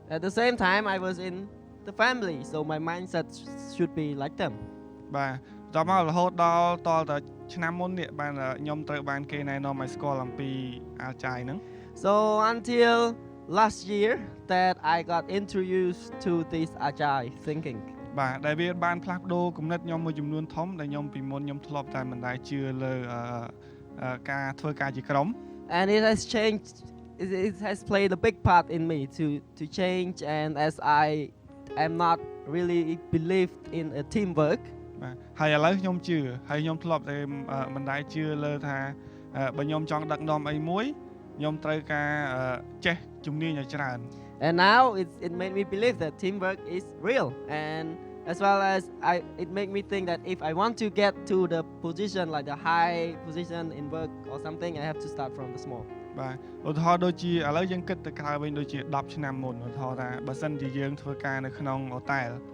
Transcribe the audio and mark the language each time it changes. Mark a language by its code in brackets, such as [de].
[en] At the same time I was in the family so my mindset should be like them [km] បាទតមករហូតដល់តតែឆ្នាំមុននេះបានខ្ញុំត្រូវបានគេណែនាំឲ្យស្គាល់អំពីអាចារ្យហ្នឹង [en] So until last year that I got introduced to this agile thinking [km] បាទដែលវាបានផ្លាស់ប្ដូរគំនិតខ្ញុំមួយចំនួនធំដែលខ្ញុំពីមុនខ្ញុំធ្លាប់តែមិនដែលជឿលើការធ្វើការជាក្រុម [en] and it has changed it has played a big part in me to change and as I am not really believed in a teamwork [km] បាទហើយឥឡូវខ្ញុំជឿហើយខ្ញុំធ្លាប់តែមិនដែលជឿលើថាបើខ្ញុំចង់ដឹកនាំអីមួយខ្ញុំត្រូវការចេះជំនាញឲ្យច្រើន [en] and now it made me believe that teamwork is real and as well as it made me think that if I want to get to the position like the high position in work or something I have to start from the small [km] បាទឧទាហរណ៍ដូចជាឥឡូវយើងគិតទៅក្រៅវិញដូចជា10ឆ្នាំមុនឧទាហរណ៍ថាបើសិនជាយើងធ្វើការនៅក្នុងហូតែល